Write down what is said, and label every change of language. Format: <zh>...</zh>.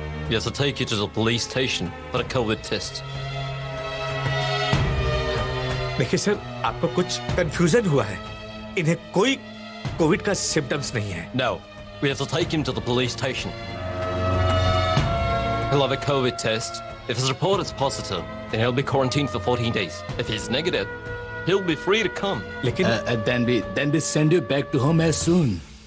<en>We have to take you to the police station for a COVID test.</en> <hi>देखिए sir, आपको कुछ confusion हुआ है। इन्हें कोई कोविड का सिम्टम्स नहीं है।</hi> <en>No, we have to take him to the police station. He'll have a COVID test. If his report is positive, then he'll be quarantined for 14 days. If he's negative, he'll be free to come. Then we send you back to home as soon.</en>